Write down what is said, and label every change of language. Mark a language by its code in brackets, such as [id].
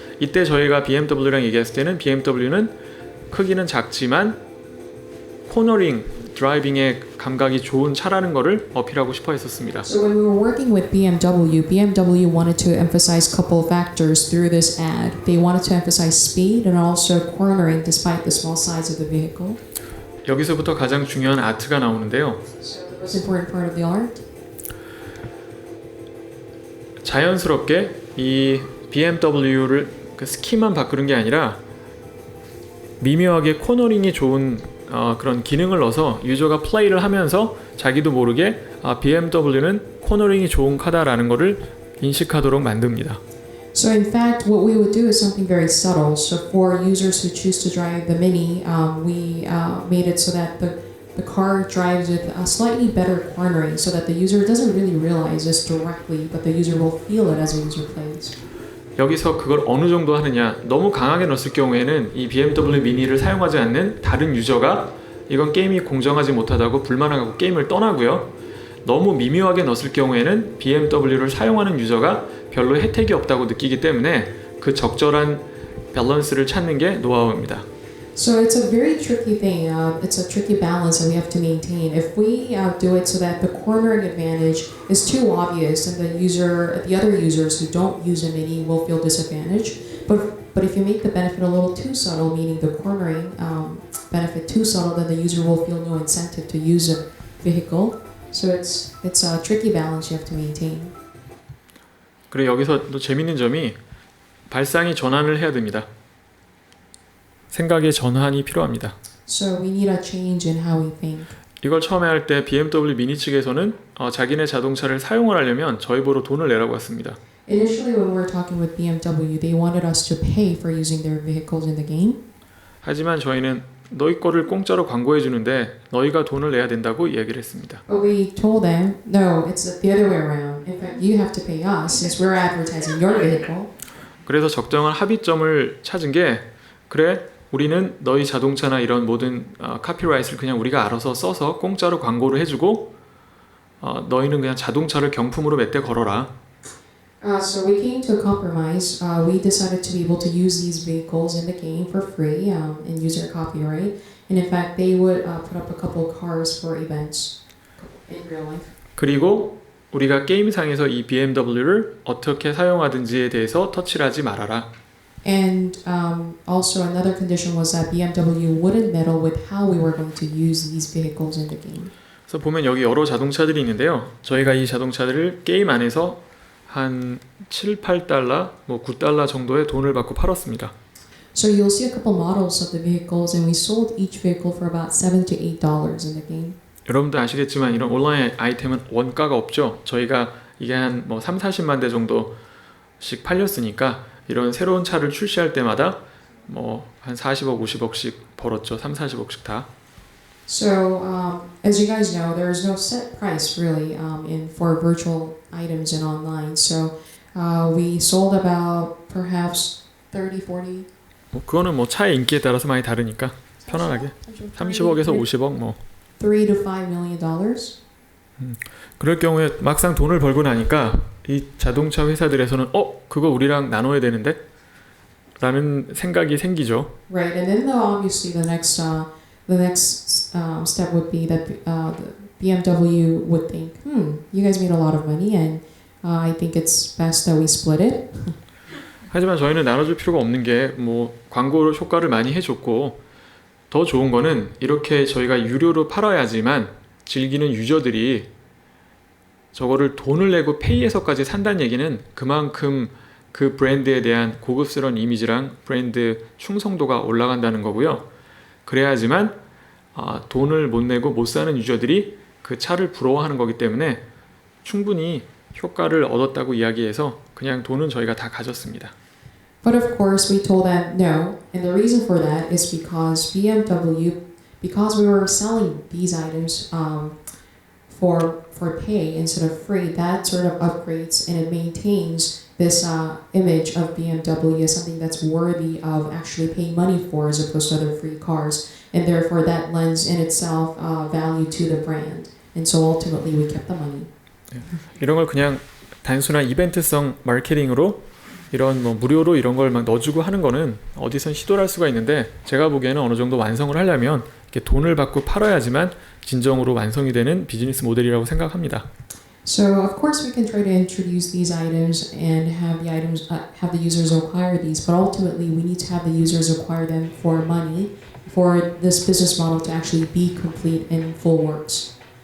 [ko] 이때 저희가 BMW랑 얘기했을 때는 BMW는 크기는 작지만 코너링, 드라이빙의 감각이 좋은 차라는 거를 어필하고 싶어 했었습니다. [en] So when we were working with BMW wanted to emphasize a couple of factors through this ad. They wanted to emphasize speed and also cornering despite the small size of the vehicle. [ko] 여기서부터 가장 중요한 아트가 나오는데요. [en] So the most important part of the art. [ko] 자연스럽게 이 BMW를 그 스키만 바꾸는 게 아니라 미묘하게 코너링이 좋은 그런 기능을 넣어서 유저가 플레이를 하면서 자기도 모르게 BMW는 코너링이 좋은 카다라는 것을 인식하도록 만듭니다. [en] So in fact, what we would do is something very subtle. So for users who choose to drive the Mini, we made it so that the car drives with a slightly better cornering, so that the user doesn't really realize this directly, but the user will feel it as the user plays. [ko] 여기서 그걸 어느 정도 하느냐, 너무 강하게 넣었을 경우에는 이 BMW 미니를 사용하지 않는 다른 유저가 이건 게임이 공정하지 못하다고 불만하고 게임을 떠나고요. 너무 미묘하게 넣었을 경우에는 BMW를 사용하는 유저가 별로 혜택이 없다고 느끼기 때문에 그 적절한 밸런스를 찾는 게 노하우입니다. [en] So it's a very tricky thing. It's a tricky balance that we have to maintain. If we do it so that the cornering advantage is too obvious, and the other users who don't use a Mini will feel disadvantaged. But if you make the benefit a little too subtle, meaning the cornering benefit too subtle, then the user will feel no incentive to use a vehicle. So it's a tricky balance you have to maintain. [ko] 그리고 여기서 또 재밌는 점이 발상의 전환을 해야 됩니다. 생각의 전환이 필요합니다. [en] So we need a change in how we think. [ko] 이걸 처음에 할 때 BMW 미니 측에서는 자기네 자동차를 사용을 하려면 저희 보러 돈을 내라고 했습니다. [en] Initially, when we were talking with BMW, they wanted us to pay for using their vehicles in the game. [ko] 하지만 저희는 너희 거를 공짜로 광고해 주는데 너희가 돈을 내야 된다고 이야기를 했습니다. [en] But we told them, no, it's the other way around. In fact, you have to pay us since we're advertising your vehicle. [ko] 그래서 적정한 합의점을 찾은 게 그래 우리는 너희 자동차나 이런 모든 카피라이트를 그냥 우리가 알아서 써서 공짜로 광고를 해주고 너희는 그냥 자동차를 경품으로 몇 대 걸어라. [en] So we came to a compromise. We decided to be able to use these vehicles in the game for free and use their copyright. And in fact, they would put up a couple of cars for events in real life. [ko] 그리고 우리가 게임상에서 이 BMW를 어떻게 사용하든지에 대해서 터치를 하지 말아라. [en] And also another condition was that BMW wouldn't meddle with how we were going to use these vehicles in the game. [ko] 그래서 보면 여기 여러 자동차들이 있는데요. 저희가 이 자동차들을 게임 안에서 한 7, 8달러, 뭐 9달러 정도의 돈을 받고 팔았습니다. [en] So you'll see a couple models of the vehicles, and we sold each vehicle for about $7 to $8 in the game. [ko] 여러분도 아시겠지만 이런 온라인 아이템은 원가가 없죠. 저희가 이게 한 뭐 3, 40만 대 정도씩 팔렸으니까 이런 새로운 차를 출시할 때마다 뭐 한 40억, 50억씩 벌었죠. 3, 40억씩 다. [en] So as you guys know, there is no set price really for virtual items and online. So we sold about perhaps 30, 40. [ko] 뭐 그거는 뭐 차의 인기에 따라서 많이 다르니까 편안하게 30억에서 50억 뭐. [en] $3 to $5 million. [ko] 그럴 경우에 막상 돈을 벌고 나니까 이 자동차 회사들에서는 그거 우리랑 나눠야 되는데? 라는 생각이 생기죠. [en] Right, and then obviously the next step would be that the BMW would think, you guys made a lot of money, and I think it's best that we split it. [ko] 하지만 저희는 나눠줄 필요가 없는 게 뭐 광고 효과를 많이 해줬고 더 좋은 거는 이렇게 저희가 유료로 팔아야지만 즐기는 유저들이 저거를 돈을 내고 페이해서까지 산다는 얘기는 그만큼 그 브랜드에 대한 고급스러운 이미지랑 브랜드 충성도가 올라간다는 거고요. 그래야지만 돈을 못 내고 못 사는 유저들이 그 차를 부러워하는 거기 때문에 충분히 효과를 얻었다고 이야기해서 그냥 돈은 저희가 다 가졌습니다. [en] But of course, we told them no, and the reason for that is because because we were selling these items for pay instead of free, that sort of upgrades and it maintains this image of BMW as something that's worthy of actually paying money for as opposed to other free cars, and therefore that lends in itself value to the brand, and so ultimately we kept the money. [ko] 이런 걸 그냥 단순한 이벤트성 마케팅으로 이런 뭐 무료로 이런 걸 막 넣어주고 하는 거는 어디선 시도를 할 수가 있는데 제가 보기에는 어느 정도 완성을 하려면 이렇게 돈을 받고 팔아야지만 진정으로 완성이 되는 비즈니스 모델이라고 생각합니다. [en] So of course we can try to introduce these items and have the users acquire these, but ultimately we need to have the users acquire them for money for this business model to actually be complete in full works.